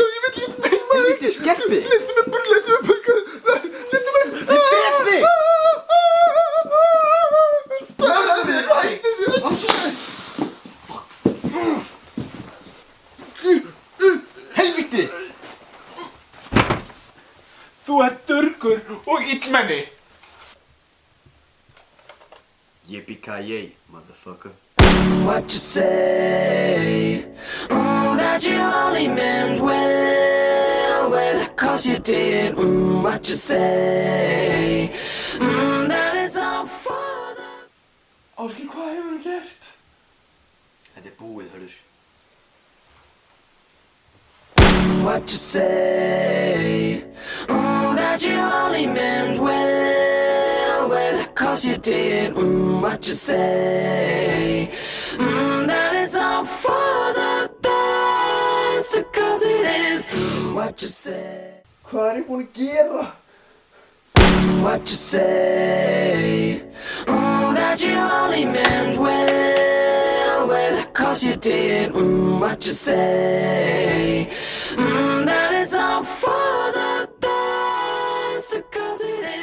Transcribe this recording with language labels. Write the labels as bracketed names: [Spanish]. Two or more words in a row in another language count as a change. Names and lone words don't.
[Icelandic] Helviti skerpið! Lestu mig bara! Ég drepi þig! Helviti! Þú ert durgur og illmenni. [English] Yippee-ki-yay, motherfucker. What you say? Oh, that you only meant well, 'cause you did. What you say? That it's all for the... [Icelandic] Ásgeir, hvað hefur þú gert? Þetta búið, hörður. [English] What you say? Oh, that you only meant well, 'cause you did. What you say? That it's all for the best, 'cause it is. What you say? [Icelandic] Hvað ég búin að gera? [English] What you say? Oh, that you only meant well, 'cause you did. What you say? That it's all for the best, 'cause it is.